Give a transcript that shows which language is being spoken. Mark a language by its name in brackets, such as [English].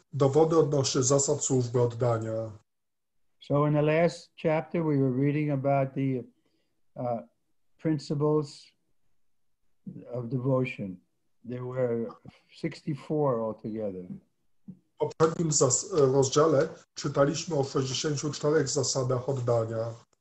[Polish] Dowody odnośnie zasad służby oddania. [English] So in the last chapter, we were reading about the principles of devotion. There were 64 altogether. [Polish] W poprzednim rozdziale czytaliśmy o 64 zasadach oddania.